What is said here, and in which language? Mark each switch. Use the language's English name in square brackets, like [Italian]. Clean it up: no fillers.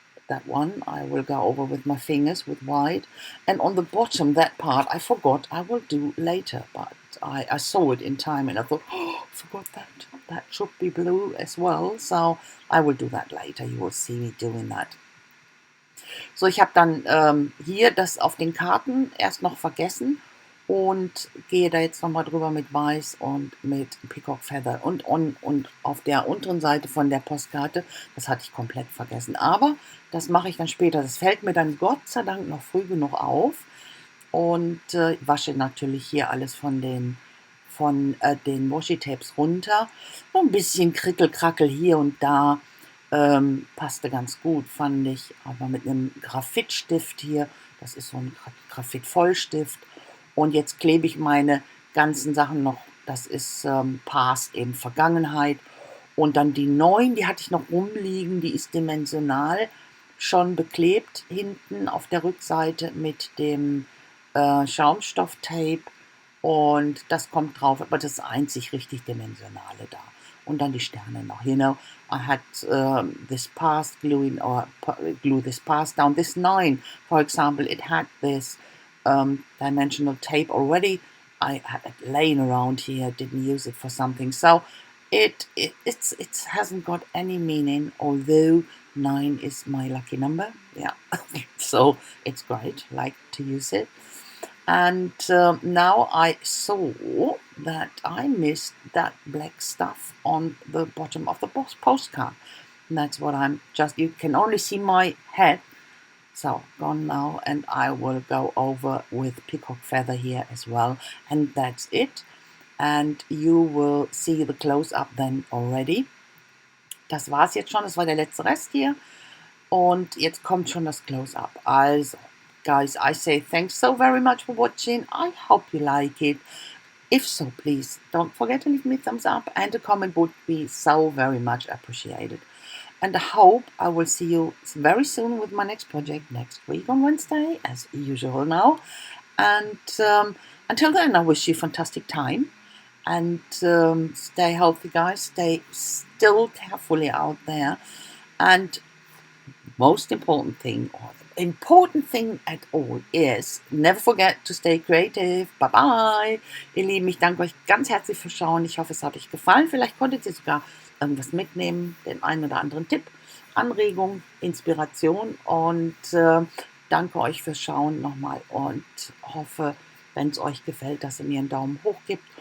[English] That one I will go over with my fingers with white. And on the bottom, that part I forgot, I will do later, but I saw it in time and I thought, oh, I forgot that. That should be blue as well. So I will do that later. You will see me doing that. [German] So, ich habe dann hier das auf den Karten erst noch vergessen und gehe da jetzt nochmal drüber mit Weiß und mit Peacock Feather. Und auf der unteren Seite von der Postkarte, das hatte ich komplett vergessen. Aber das mache ich dann später. Das fällt mir dann Gott sei Dank noch früh genug auf. Und wasche natürlich hier alles von den Washi-Tapes runter. So ein bisschen Krickel-Krackel hier und da. Passte ganz gut, fand ich. Aber mit einem Graphitstift hier. Das ist so ein Graphit-Vollstift. Und jetzt klebe ich meine ganzen Sachen noch. Das ist Past, eben Vergangenheit. Und dann die neuen, die hatte ich noch rumliegen. Die ist dimensional schon beklebt. Hinten auf der Rückseite mit dem Schaumstofftape. Und das kommt drauf. Aber das ist einzig richtig dimensionale da. Und dann die Sterne noch. [English] You know, I had this past glue this past down. This 9, for example, it had this dimensional tape already. I had it laying around here, didn't use it for something. So it hasn't got any meaning, although 9 is my lucky number. Yeah, so it's great. Like to use it. And now I saw that I missed that black stuff on the bottom of the postcard. And that's what you can only see my head. So, gone now, and I will go over with peacock feather here as well, and that's it. And you will see the close-up then already. [German] Das war's jetzt schon, das war der letzte Rest hier. Und jetzt kommt schon das Close-up. [English] Also, guys, I say thanks so very much for watching. I hope you like it. If so, please don't forget to leave me a thumbs up, and a comment would be so very much appreciated. And I hope I will see you very soon with my next project next week on Wednesday, as usual now. And until then, I wish you a fantastic time. And stay healthy, guys. Stay still carefully out there. And most important thing, or the important thing at all, is never forget to stay creative. Bye bye. [German] Ihr Lieben, ich danke euch ganz herzlich fürs Schauen. Ich hoffe, es hat euch gefallen. Vielleicht konntet ihr sogar irgendwas mitnehmen, den einen oder anderen Tipp, Anregung, Inspiration. Und danke euch fürs Schauen nochmal und hoffe, wenn es euch gefällt, dass ihr mir einen Daumen hoch gebt.